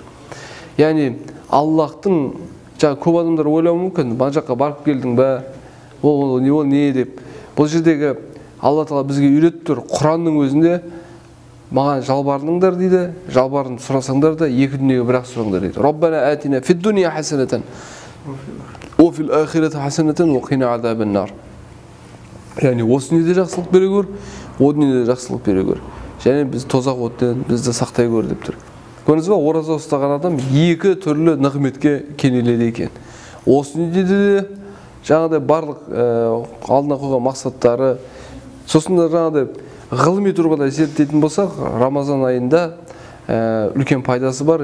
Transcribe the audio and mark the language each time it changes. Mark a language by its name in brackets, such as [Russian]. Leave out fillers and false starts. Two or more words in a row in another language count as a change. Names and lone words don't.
[Kazakh] Яғни Аллахтың, көп адамдар ойлауы мүмкін, мына жаққа барып келдің бе, ол не деп. Бұл жердегі Алла Тағала бізге үйретіп тұр. Құранның өзінде маған жалбарыңдар дейді, жалбарын сұрасаңдар да екі дүниеге бірақ сұраңдар дейді. [Arabic] ربنا آتنا في الدنيا حسنة وفي الآخرة حسنة وقنا عذاب النار. [Kazakh] Яғни осы дүниеде жақсылық бере көр, о дүниеде жақсылық бере көр. және біз тозақ оттен бізді сақтай көр деп тұр. Көрдіңіз ба, ораза ұстаған адам екі түрлі нығметке кенеледі екен. Осы дүниеде де жаңағыдай барлық алдына қойған мақсаттары, сосын да жаңағыдай ғылыми тұрғыда зерттейтін болсақ, Рамазан айында үлкен пайдасы бар.